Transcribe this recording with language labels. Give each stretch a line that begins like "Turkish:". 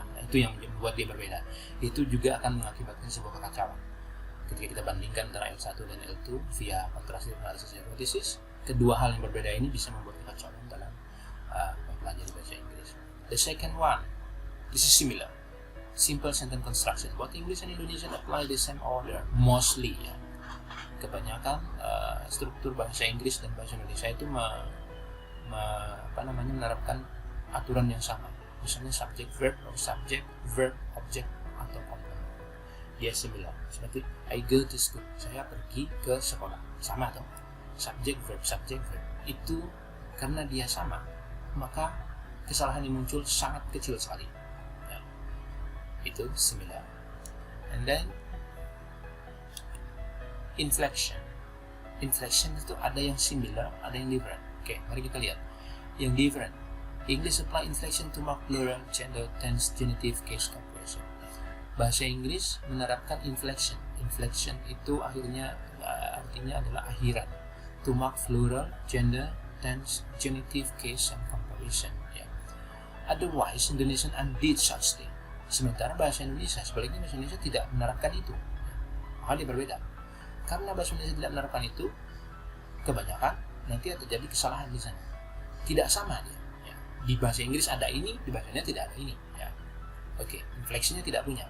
Indonesian: Nah, itu yang membuat dia berbeda. Itu juga akan mengakibatkan sebuah kekacauan. Ketika kita bandingkan antara L1 dan L2 via contrastive analysis hypothesis, kedua hal yang berbeda ini bisa membuat kekacauan dalam mempelajari bahasa Inggris.
English: The second one, this is similar. Simple sentence construction. Both English and Indonesian apply the same order, mostly.
Indonesian: Ya. Kebanyakan struktur bahasa Inggris dan bahasa Indonesia itu menerapkan aturan yang sama. Misalnya subject verb atau subject verb object atau complement. Dia similar. Seperti
English: I go to school.
Indonesian: Saya pergi ke sekolah. Sama atau subject verb itu karena dia sama, maka kesalahan yang muncul sangat kecil sekali. Ya. Itu similar.
English: And then
Indonesian: inflection itu ada yang similar, ada yang different. Oke, mari kita lihat yang different.
English: English apply inflection to mark plural, gender, tense, genitive, case comparison.
Indonesian: Bahasa Inggris menerapkan inflection itu artinya adalah akhiran,
English: to mark plural, gender, tense, genitive, case, and comparison.
Indonesian: Ya.
English: Otherwise Indonesian undid such thing.
Indonesian: Sementara bahasa Indonesia sebaliknya, bahasa Indonesia tidak menerapkan itu. Maka dia berbeda. Karena bahasa Indonesia tidak menerapkan itu, kebanyakan nanti terjadi kesalahan di sana. Tidak sama dia. Ya. Di bahasa Inggris ada ini, di bahasa Indonesia tidak ada ini. Ya. Oke, inflectionnya tidak punya.